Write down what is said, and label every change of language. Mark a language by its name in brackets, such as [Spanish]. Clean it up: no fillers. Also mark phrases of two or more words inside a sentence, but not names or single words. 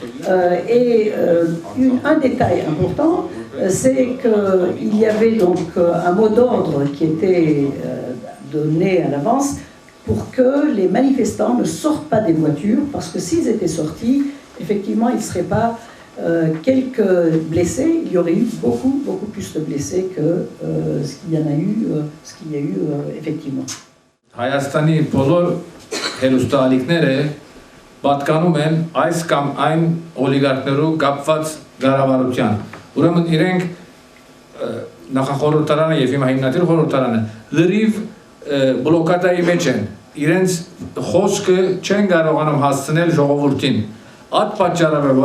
[French] Un détail important, c'est qu'il y avait donc un mot d'ordre qui était donné à l'avance pour que les manifestants ne sortent pas des voitures, parce que s'ils étaient sortis, effectivement, il ne serait pas quelques blessés, il y aurait eu beaucoup plus de blessés que ce qu'il y a eu effectivement. [Armenian] Հայաստանի բոլոր հերոստալիքները պատկանում են այս կամ այն օլիգարխներով կապված կառավարության։ Ուրեմն իրենք նախախորհրդարանը եւ հիմա հիմնադիր խորհրդարանը լրիվ բլոկադայի մեջ են։ Իրենց խոսքը չեն կարողանում հասցնել ժողովրդին։ Այդ պատճառով է